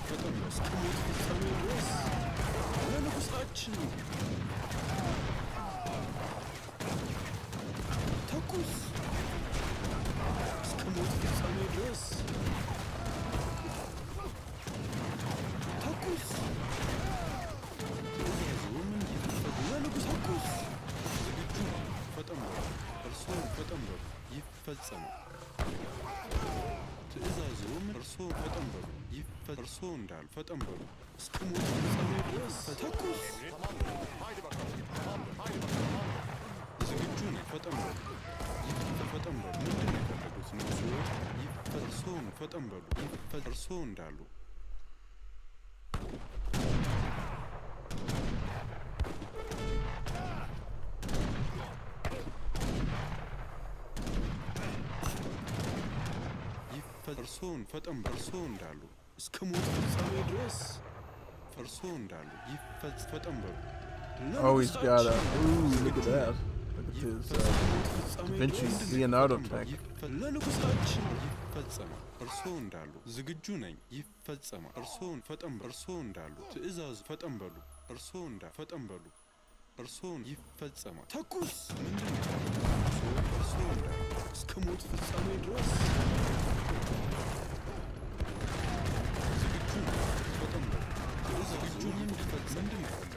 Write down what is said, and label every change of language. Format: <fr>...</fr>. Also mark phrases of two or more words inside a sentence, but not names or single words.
<am>ፈጠን በሉ። እስከ ሞት ፍጻሜ ድረስ ለንጉሳችን ተኩስ እስከ ሞት ፍጻሜ ድረስ ተኩስ ትዕዛዙም እንዲፈጸም ለንጉሥ ተኩስ ዝግጁ ነው። ፈጠን በሉ። እርስዎን ፈጠን በሉ። ይፈጸማል። ትዕዛዙም እርስዎን ፈጠን በሉ። እርስዎ እንዳሉ ፈጠን በሉ። እስከ ሞት ፍጻሜ ድረስ ተኩስ</am> <tr>Haydi bakalım. Tamamdır. Haydi bakalım.</tr> <am>ዝግጁ ነው። ፈጠን በሉ። ፈጠን በሉ። ምንድን ነው የፈለጉት? ንጉሡ እርስዎን ፈጠን በሉ። እርስዎ እንዳሉ እርስዎን ፈጠን በሉ። እርስዎ እንዳሉ እስከ ሞት ፍጻሜ ድረስ እርስዎ እንዳሉ ፈጠን በሉ።</am> <en>Oh, he's got a. Ooh, look at that. Look at his Da Vinci Leonardo tech.</en> <am>ለንጉሳችን ይፈጸማል። እርስዎ እንዳሉ ዝግጁ ነኝ። ይፈጸማል። እርስዎን ፈጠን በሉ። እርስዎ እንዳሉ ትዕዛዙ ፈጠን በሉ። እርስዎ ፈጠን በሉ። እርስዎን ይፈጸማል። ተኩስ ምንድን ነው? እርስዎ እንዳሉ እስከ ሞት ፍጻሜ ድረስ ዝግጁ ነኝ። ፈጠን በሉ። ዝግጁ እንዲፈጸም ምንድን ነው የፈለጉት?</am>